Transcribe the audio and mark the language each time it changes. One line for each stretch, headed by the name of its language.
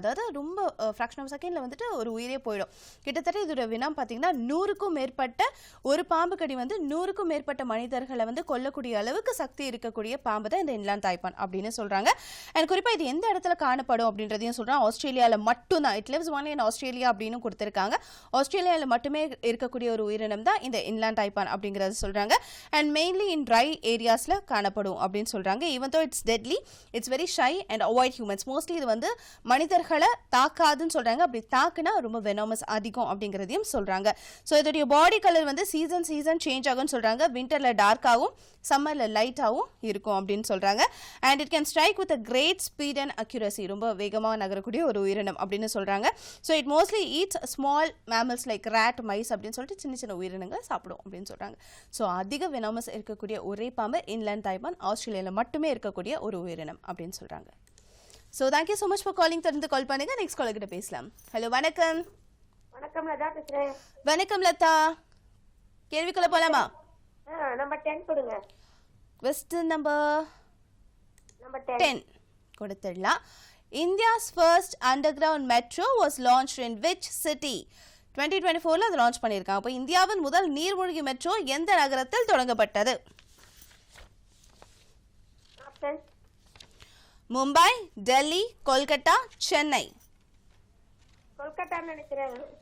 Tamil: அதாவது ரொம்ப fraction of செகண்டில் வந்துட்டு ஒரு உயிரே போயிடும். கிட்டத்தட்ட இதோட வினம் பார்த்தீங்கன்னா 100க்கும் மேற்பட்ட ஒரு பாம்பு கடி வந்து 100க்கும் மேற்பட்ட மனிதர்களை வந்து கொல்லக்கூடிய அளவுக்கு சக்தி இருக்கக்கூடிய பாம்பு தான் இந்த இன்லேண்ட் டைப்பான் அப்படின்னு சொல்கிறாங்க. அண்ட் குறிப்பாக இது எந்த இடத்துல காணப்படும் அப்படின்றதையும் சொல்கிறாங்க. ஆஸ்திரேலியாவில் மட்டும்தான்,
English: it lives only in Australia
Tamil: அப்படின்னு கொடுத்துருக்காங்க. ஆஸ்திரேலியாவில் மட்டுமே இருக்கக்கூடிய ஒரு உயிரினம் தான் இந்த இன்லேண்ட் டைப்பான் அப்படிங்கிறது சொல்கிறாங்க. And mainly
English: in dry areas
Tamil: ல காணப்படும் அப்படின்னு சொல்றாங்க.
English: even though it's deadly, it's very shy and avoid humans.
Tamil: mostly இது வந்து மனிதர்களை தாக்காதுன்னு சொல்றாங்க. அப்படி தாக்குனா ரொம்ப venomous அதிகம் அப்படிங்கிறதையும் சொல்றாங்க. ஸோ இதோடைய பாடி கலர் வந்து சீசன் சேஞ்ச் ஆகும்னு சொல்றாங்க. விண்டர்ல டார்க்காகவும் சம்மர்ல லைட்டாகவும் இருக்கும் அப்படின்னு சொல்றாங்க.
English: and it can strike with a great speed and accuracy,
Tamil: ரொம்ப வேகமாக நகரக்கூடிய ஒரு உயிரினம் அப்படின்னு சொல்றாங்க.
English: so it mostly eats small mammals like rat, mice
Tamil: அப்படின்னு சொல்லிட்டு சின்ன சின்ன உயிரினங்கள் சாப்பிடும் அப்படின்னு சொல்றாங்க. ஸோ அதிக வெனாமஸ் இருக்கக்கூடிய ஒரே பாம்பு இன்லேண்ட் தாய்ப்பான், ஆஸ்திரேலியாவில் மட்டுமே இருக்கக்கூடிய ஒரு உயிரினம் அப்படின்னு சொல்றாங்க.
English: So thank you so much for calling.
Tamil: தொடர்ந்து கால் பண்ணுங்க. நெக்ஸ்ட் கால் கிட்ட பேசலாம். ஹலோ வணக்கம். வணக்கம் லதா பேசுறேன். வணக்கம் லதா, கேள்விக்குள்ள போலாமா? நம்பர் 10 கொடுங்க.
English: question number 10 10
Tamil: கொடுத்துடலாம்.
English: India's first underground metro was launched in which city?
Tamil: 2024ல அது லான்ச் பண்ணியிருக்காங்க. அப்போ இந்தியாவின் முதல் நீர்மூழ்கி மெட்ரோ எந்த நகரத்தில் தொடங்கப்பட்டது? ஆப்ஷன் மும்பை, டெல்லி, கொல்கத்தா, சென்னை. கொல்கத்தான்னு நினைக்கிறேன்.